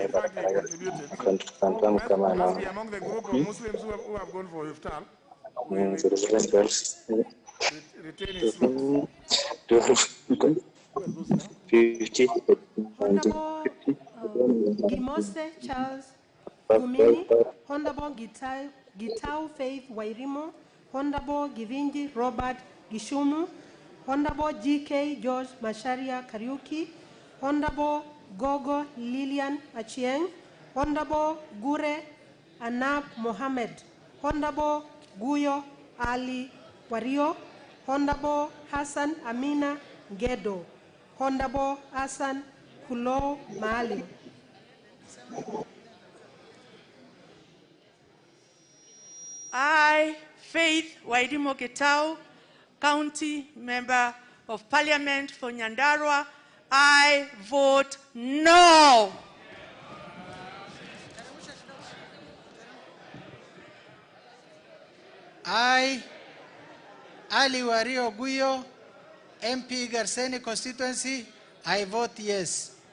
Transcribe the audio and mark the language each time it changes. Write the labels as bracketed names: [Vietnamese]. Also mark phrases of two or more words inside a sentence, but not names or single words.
[English] In fact, he contributed. Must be among the group of Muslims who have gone for iftar. Retain his slot. Honorable Gimose Charles Gumini, Honorable Gitau Faith Wairimo, Honorable Givinji Robert Gishumu, Honorable GK George Masharia Kariuki, Honorable Gogo Lilian Achieng, Honorable Gure Anab Mohammed, Honorable Guyo Ali Wario, Honorable Hassan Amina Gedo, Honorable Hassan Kulo Maalim. I, Faith Wairimo Getau, County Member of Parliament for Nyandarua, I vote no. I, Ali Wario Guyo, MP Garseni constituency, I vote yes.